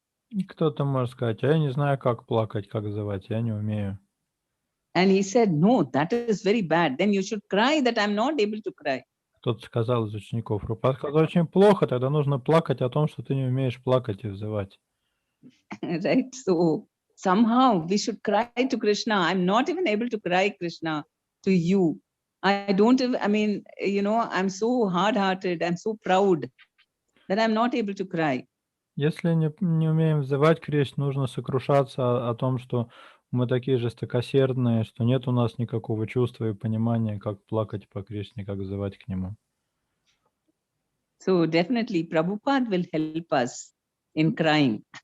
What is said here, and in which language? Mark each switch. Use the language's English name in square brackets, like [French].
[Russian] И кто-то может сказать: а я не знаю, как плакать, как взывать, я не умею. [English] And he said, no, that is very bad. Then you should cry that I'm not able to cry. [Russian] Кто-то сказал из учеников: Прабхупада сказал, очень плохо, тогда нужно плакать о том, что ты не умеешь плакать и взывать. [English] Right? So somehow we should cry to Krishna. I'm not even able to cry, Krishna, to you. I'm so hard-hearted, I'm so proud that I'm not able to cry. [Russian] Если не умеем взывать к Кришне, нужно сокрушаться о том, что мы такие жестокосердные, что нет у нас никакого чувства и понимания, как плакать по Кришне, как взывать к Нему. [English] So definitely Prabhupada will help us in crying.